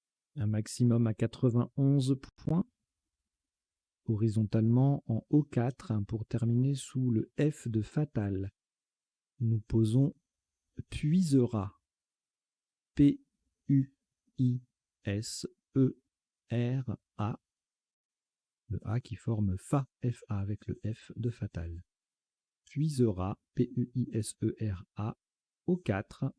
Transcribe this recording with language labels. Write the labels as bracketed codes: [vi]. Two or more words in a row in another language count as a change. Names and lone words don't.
[fr] Un maximum à 91 points. Horizontalement en O4 pour terminer sous le F de fatal. Nous posons puisera. P-U-I-S-E-R-A. Le A qui forme Fa, F-A avec le F de fatal. Puisera, P-U-I-S-E-R-A, O4.